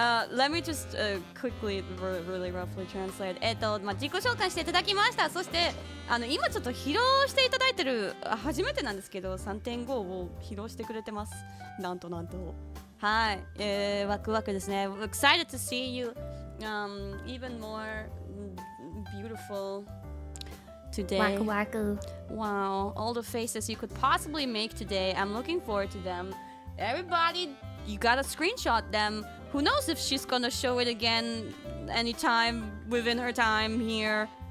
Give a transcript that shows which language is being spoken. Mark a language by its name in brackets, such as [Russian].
[English] Let me just quickly, really roughly translate. [Japanese] 自己紹介していただきました。そして今ちょっと披露していただいてる初めてなんですけど、3.5 を披露してくれてます。なんと。はい、ワクワクですね。 [English] Excited to see you, even more beautiful today. [Japanese] Waku waku. [English] Wow, all the faces you could possibly make today. I'm looking forward to them. Everybody, you gotta screenshot them. Who knows if she's gonna show it again anytime within her time here.